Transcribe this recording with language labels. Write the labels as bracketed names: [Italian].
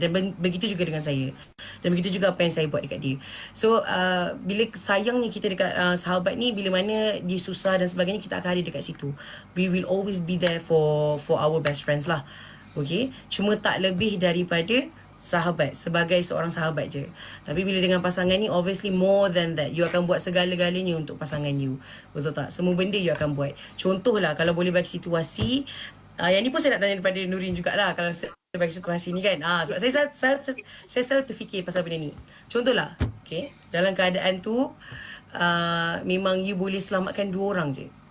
[Malay] Dan begitu juga dengan saya. Dan begitu juga apa yang saya buat dekat dia. So bila sayangnya kita dekat sahabat ni, bila mana dia susah dan sebagainya, kita akan ada dekat situ. [English] We will always be there for our best friends lah. Okay. [Malay] Cuma tak lebih daripada sahabat, sebagai seorang sahabat je. Tapi bila dengan pasangan ni, [English] obviously more than that. [Malay] You akan buat segala-galanya untuk pasangan you. Betul tak? Semua benda you akan buat. Contohlah, kalau boleh bagi situasi, yang ni pun saya nak tanya daripada Nurin jugalah, kalau saya bagi situasi ni kan. Sebab saya selalu terfikir pasal benda ni. Contohlah, okay, dalam keadaan tu memang you boleh selamatkan 2 orang je.